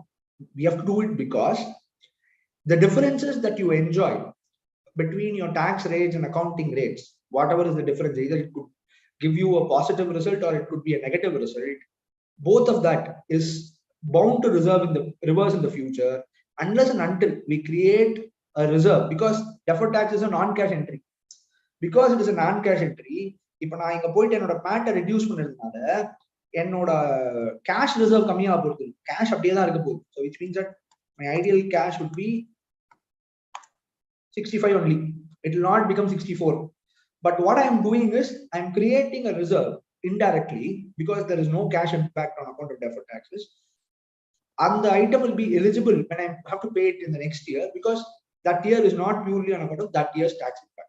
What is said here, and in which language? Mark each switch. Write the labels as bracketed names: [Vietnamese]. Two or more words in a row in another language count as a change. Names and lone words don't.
[English] We have to do it because the differences that you enjoy between your tax rates and accounting rates, whatever is the difference, either it could give you a positive result or it could be a negative result. Both of that is bound to reverse in the future, unless and until we create a reserve, because deferred tax is a non-cash entry. Because it is a non-cash entry, if I [Tamil] இங்க போயிட்டே என்னோட [English] PAT reduce [Tamil] பண்ணதுனால என்னோட [English] cash reserve [Tamil] கம்மியா போறது, [English] cash [Tamil] அப்படியே தான் இருக்க போகுது. [English] So which means that my ideal cash would be 65 only. It will not become 64. But what I am doing is I am creating a reserve indirectly, because there is no cash impact on account of deferred taxes, and the item will be eligible when I have to pay it in the next year, because that year is not purely on account of that year's tax impact.